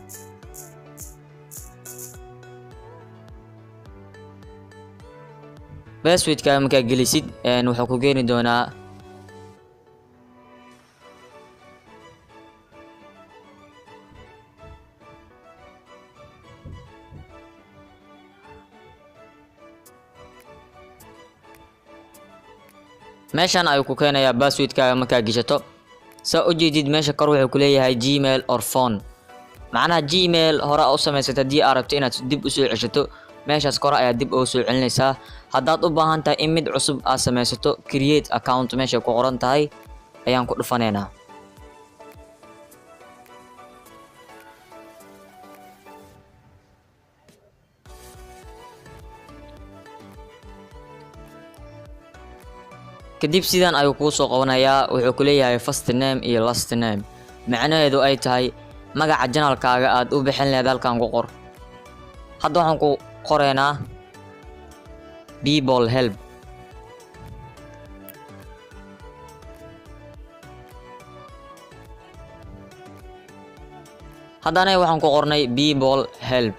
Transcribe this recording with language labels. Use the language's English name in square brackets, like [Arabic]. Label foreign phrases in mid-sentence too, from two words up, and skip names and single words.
[Somali] passwordkaaga markaa gelisid wuxuu ku keeni doonaa meeshan ayuu ku keenayaa passwordkaaga markaa geshato. saa u jeedid meesha kor wuxuu ku leeyahay [English] Gmail or phone. [Somali] macnaha Gmail hore u samaysatay haddii aad rabto inaad dib u soo ceshato meeshaas kore ayaa dib ugu soo celinaysaa. haddaad u baahan tahay in mid cusub aad samaysato [English] create account [Somali] meesha ku qoran tahay ayaan ku dhufanaynaa. kadib sidan ayuu kuu soo qabanayaa. wuxuu ku leeyahay [English] first name [Somali] iyo [English] last name, [Somali] macnaheedu ay tahay magaca channelkaaga aad u bixin lahayd halkan ku qor. hadda waxaan ku qoraynaa People Help. haddana waxaan ku qornay People Help.